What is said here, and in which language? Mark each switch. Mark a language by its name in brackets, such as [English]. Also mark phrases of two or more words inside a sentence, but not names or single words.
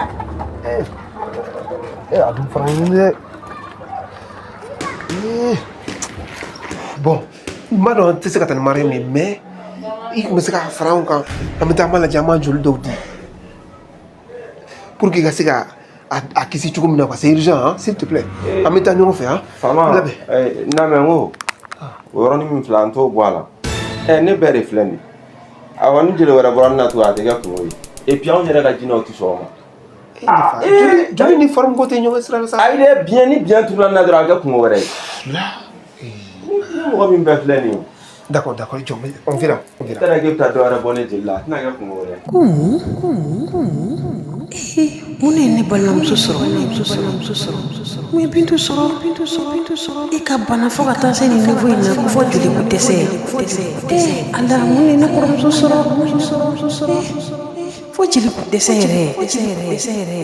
[Bambara] A dun fara ɲini dɛ. Bon, n m'a dɔn n tɛ se ka taa ni Mariam ye mais i tun bɛ se ka fara an kan an bɛ taa an b'a lajɛ an b'a joli dɔw di [French] pour que [Bambara] i ka se ka a kisi cogo min na quoi, [French] c'est urgent hein, s'il te plaît. [Bambara] An bɛ taa ɲɔgɔn fɛ hein. Faama namɛ ko o yɔrɔnin min filɛ an t'o bɔ a la. Ne bɛɛ de filɛ nin ye. Awɔ ni jeli wɛrɛ bɔra ne na tugun a tɛ kɛ kungo ye. [French] Et puis [Bambara] anw yɛrɛ ka jinɛw tɛ sɔn o ma. Joli ni forme ko tɛ ɲɔgɔn sira la sa. Ayi dɛ biɲɛ ni biɲɛ turula ne na dɔrɔn a kɛ kungo wɛrɛ ye. Mɔgɔ min bɛɛ filɛ nin ye. [French] D'accord, jɔn on verra. [Bambara] Tɛnɛ k'e bɛ taa dɔ wɛrɛ bɔ ne jeli la a tɛna kɛ kungo wɛrɛ ye. Mun ye ne balimamuso sɔrɔ mun ye Bintu sɔrɔ e ka bana fo ka taa se nin niveau in na ko fɔ joli ko dɛsɛ Ala mun ye ne kɔrɔmuso sɔrɔ fo joli ko dɛsɛ yɛrɛ.